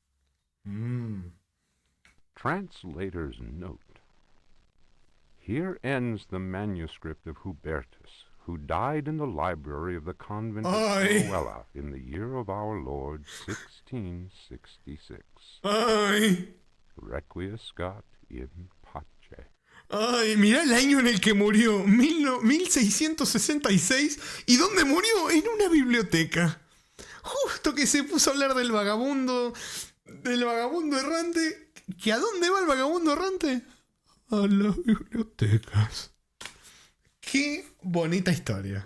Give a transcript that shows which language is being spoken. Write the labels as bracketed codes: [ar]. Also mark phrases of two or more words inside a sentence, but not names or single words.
[en] Translator's note. Here ends the manuscript of Hubertus, who died in the library of the convent of Ay. Cruella in the year of our Lord 1666. Ay. [la] Requiescat in pace. [es] Ay, mirá el año en el que murió. 1666. ¿Y dónde murió? En una biblioteca. Justo que se puso a hablar del vagabundo errante. ¿Que a dónde va el vagabundo errante? a las bibliotecas. Qué bonita historia.